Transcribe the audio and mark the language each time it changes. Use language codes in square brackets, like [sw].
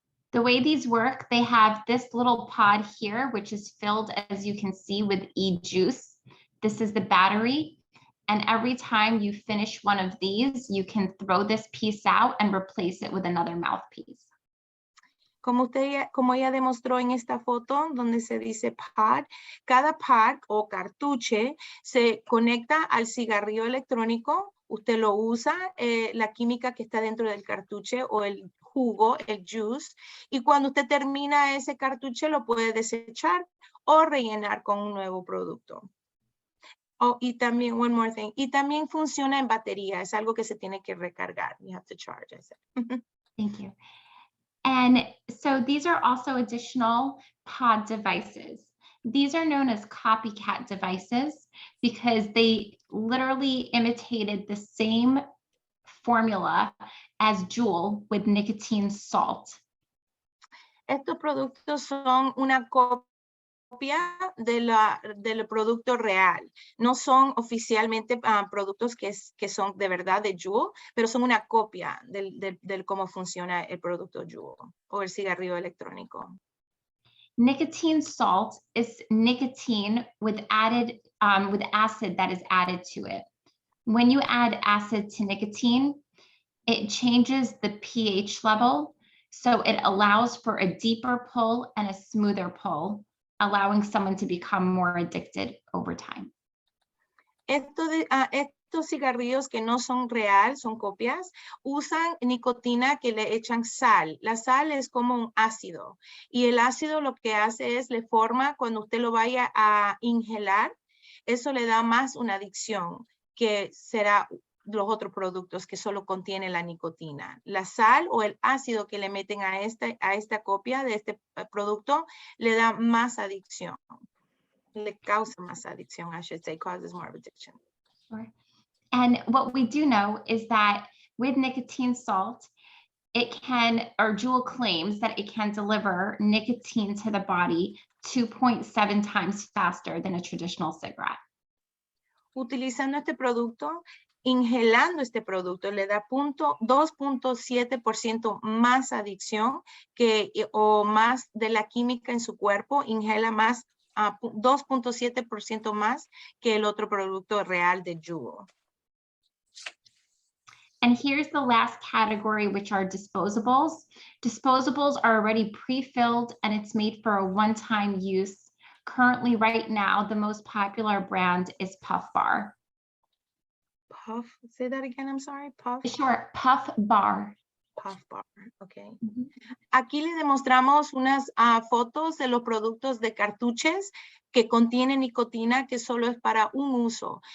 [en] The way these work, they have this little pod here, which is filled, as you can see, with e-juice. This is the battery, and every time you finish one of these, you can throw this piece out and replace it with another mouthpiece. [es] Como ella demostró en esta foto donde se dice pod, cada pod o cartuche se conecta al cigarrillo electrónico. Usted lo usa, la química que está dentro del cartuche o el jugo, el juice, y cuando usted termina ese cartuche lo puede desechar o rellenar con un nuevo producto. Oh, y también, [en] one more thing, [es] y también funciona en batería, es algo que se tiene que recargar. [en] You have to charge, I said. Thank you. And so these are also additional pod devices. These are known as copycat devices because they literally imitated the same formula as Juul with nicotine salt. [es] Estos productos son una copia del producto real. No son oficialmente productos que son de verdad de Juul, pero son una copia del cómo funciona el producto Juul o el cigarrillo electrónico. [en] Nicotine salt is nicotine with acid that is added to it. When you add acid to nicotine, it changes the pH level, so it allows for a deeper pull and a smoother pull, allowing someone to become more addicted over time. [es] Estos cigarrillos que no son real, son copias, usan nicotina que le echan sal. La sal es como un ácido y el ácido lo que hace es le forma cuando usted lo vaya a inhalar, eso le da más una adicción que será los otros productos que solo contienen la nicotina. La sal o el ácido que le meten a esta copia de este producto le da más adicción. Le causa más adicción, I should say, causes more addiction. [en] Sure. And what we do know is that with nicotine salt, it can, or Juul claims that it can deliver nicotine to the body 2.7 times faster than a traditional cigarette. [es] Utilizando este producto, inhalando este producto, le da 2.7% más adicción o más de la química en su cuerpo, inhala más 2.7% más que el otro producto real de Juul. [en] And here's the last category, which are disposables. Disposables are already pre-filled and it's made for a one-time use. Currently, right now, the most popular brand is Puff Bar. Puff, say that again, I'm sorry, Puff. Sure, Puff Bar. Puff Bar, okay. [es] Aquí les demostramos unas fotos de los productos de cartuches que contienen nicotina que solo es para un uso.